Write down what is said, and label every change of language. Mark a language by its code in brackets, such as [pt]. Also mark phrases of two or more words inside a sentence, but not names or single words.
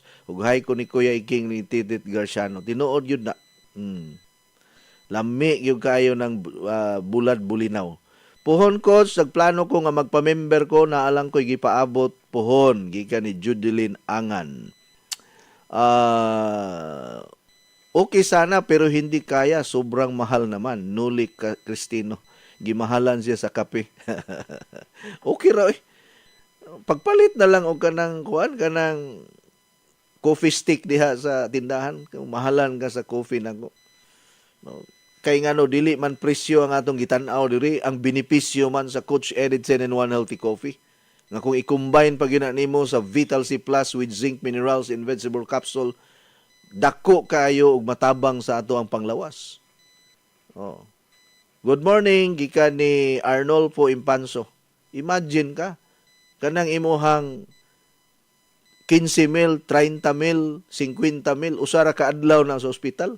[ceb] Ug hay ko ni Kuya Iking ni Titit Garciano. Tinuod yun na. Lami yung kayo ng bulad bulinaw. Puhon, Coach, nagplano ko nga magpa-member ko, naalang ko'y gipaabot puhon, gikan ni Judeline Angan. [tl] Okay sana, pero hindi kaya, sobrang mahal naman. [ceb] Nulik Cristino, gimahalan siya sa kape. Okay raw eh. Pagpalit na lang o kanang [en] coffee stick [ceb] diha sa tindahan, mahalan ka sa coffee nako. Kay nga dili man presyo ang atong gitan-aw diri, ang benepisyo man sa Coach Edison and One Healthy Coffee. Nga kung i-combine pa gyud nimo sa Vital C Plus [en] with zinc minerals in vegetable capsule, [ceb] dako kayo og matabang sa ato ang panglawas. [en] Good morning, [ceb] gikan ni Arnolfo Impanso. Imagine ka, kanang imuhang 15,000, 30,000, 50,000, usara ka adlaw na sa ospital.